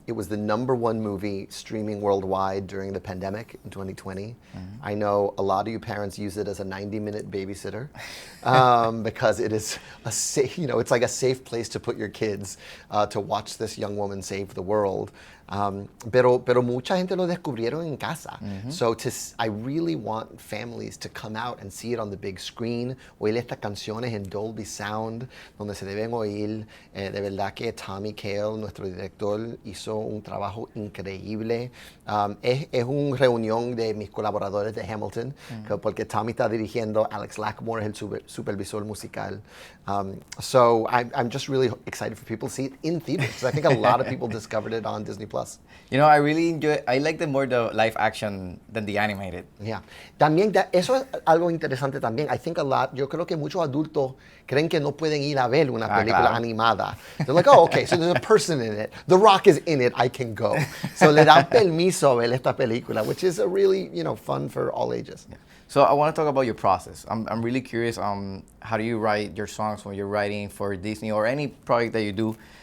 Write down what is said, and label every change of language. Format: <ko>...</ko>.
<en>It was the #1 movie streaming worldwide during the pandemic in 2020. Mm-hmm. I know a lot of you parents use it as a 90-minute babysitter because it is a safe, it's like a safe place to put your kids to watch this young woman save the world.</en> <es>Pero mucha gente lo descubrieron en casa.</es> <en>Mm-hmm. So I really want families to come out and see it on the big screen,</en> <es>oír estas canciones en Dolby Sound, donde se deben oír. De verdad que Tommy Kail, nuestro director, hizo un trabajo increíble. Es una reunión de mis colaboradores de Hamilton, porque Tommy está dirigiendo, Alex Lackmore es el supervisor musical.</es> <en>So I'm just really excited for people to see it in theaters, because I think a lot of people discovered it on Disney+. I really I like the live action than the animated. Yeah.</en> <es>También, eso es algo interesante también.</es> <en>I think</en> <es>yo creo que muchos adultos creen que no pueden ir a ver una película animada.</es> <en>They're like, oh, okay, so there's a person in it. The Rock is in it, I can go. So</en> <es>le dan permiso a ver esta película,</es> <en>which is a really, fun for all ages. Yeah. So I want to talk about your process. I'm really curious, how do you write your songs when you're writing for Disney or any project that you do?</en>